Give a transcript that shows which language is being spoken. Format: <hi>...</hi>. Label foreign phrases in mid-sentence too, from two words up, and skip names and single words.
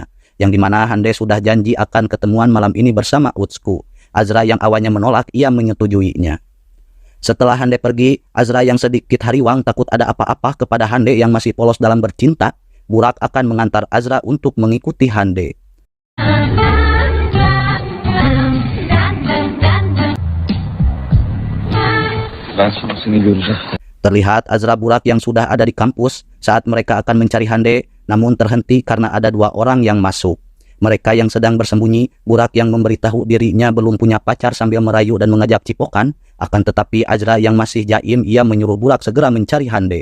<id>Yang dimana Hande sudah janji akan ketemuan malam ini bersama Utsku. Azra yang awalnya menolak, ia menyetujuinya. Setelah Hande pergi, Azra yang sedikit hariwang takut ada apa-apa kepada Hande yang masih polos dalam bercinta. Burak akan mengantar Azra untuk mengikuti Hande.</id> <tr>Ben şimdi seni göreceğim.</tr> <id>Terlihat Azra Burak yang sudah ada di kampus saat mereka akan mencari Hande, namun terhenti karena ada dua orang yang masuk. Mereka yang sedang bersembunyi, Burak yang memberitahu dirinya belum punya pacar sambil merayu dan mengajak cipokan, akan tetapi Azra yang masih jaim, ia menyuruh Burak segera mencari Hande.</id>